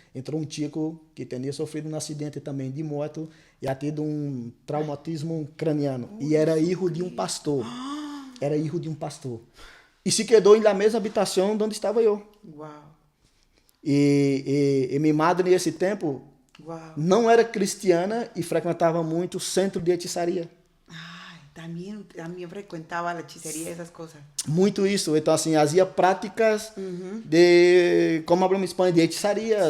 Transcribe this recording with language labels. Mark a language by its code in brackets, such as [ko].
[pt] Entrou um tico que tinha sofrido um acidente também de moto e tinha tido um traumatismo craniano. E era filho de um pastor. Era filho de um pastor. E se quedou na mesma habitação onde estava eu. Uau. E minha madre, nesse tempo, não era cristiana e frequentava muito o centro de hechiçaria. [es] También frecuentaba la hechicería y esas cosas. [pt] Muito isso. Então, assim, fazia práticas de, como hablamos em espanhol, de hechiçaria.